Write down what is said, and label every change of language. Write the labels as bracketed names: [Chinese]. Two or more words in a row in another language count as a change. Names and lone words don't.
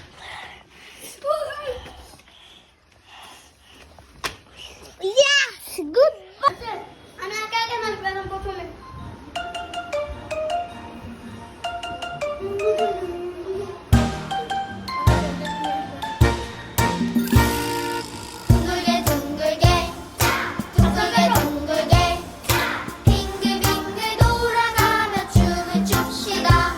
[English] Yes, good. [Bangla] আমি আগে আগে নাচবো এখন প্রথমে। [Korean] 둥글게 둥글게 둥글게 둥글게 빙글빙글 돌아가며 춤을 춥시다.